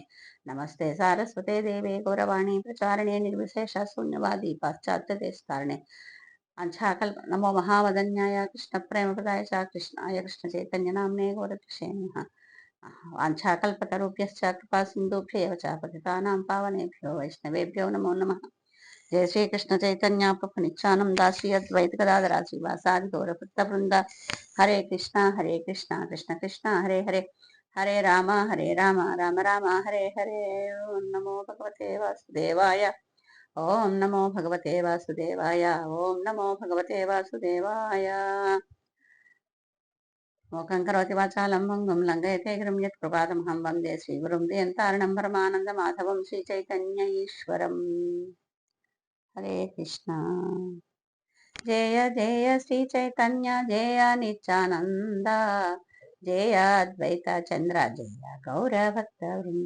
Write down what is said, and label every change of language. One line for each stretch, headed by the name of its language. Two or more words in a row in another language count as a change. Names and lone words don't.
Sanskrit: నమస్తే సారస్వతే దేవే గౌరవాణి ప్రచారిణే నిర్విశేష శూన్యవాది పాశ్చాత్య దేశకారిణే. నమో మహావదన్యాయ కృష్ణ ప్రేమపదాయ చ కృష్ణాయ కృష్ణ చైతన్య నామ్నే గౌరక్షేణ. వాంఛాకల్పతరుభ్యశ్చ కృపా సింధుభ్యవ చ పతితానాం పావనేభ్యో వైష్ణవేభ్యో నమో నమః. జయ శ్రీకృష్ణ చైతన్య ప్రభు నిత్యానంద శ్రీ అద్వైత గదాధర శ్రీవాసాది గౌర భక్త బృంద. హరే కృష్ణ కృష్ణ కృష్ణ హరే హరే, హరే రామ రామ రామ హరే హరే. ఓం నమో భగవతే వాసుదేవాయ, ఓం నమో భగవతే వాసుదేవాయ, ఓం నమో భగవతే వాసుదేవాయ. మూకం కరోతి వాచాలం భంగం లంఘయతే గిరిం యత్కృపాతమహం వందే శ్రీగురుం దియంతారణం పరమానంద మాధవం శ్రీ చైతన్య ఈశ్వరం. హరే కృష్ణ. జయ జయ శ్రీ చైతన్య జయ నిత్యానంద, జయ అద్వైత చంద్ర జయ గౌర భక్త వృంద.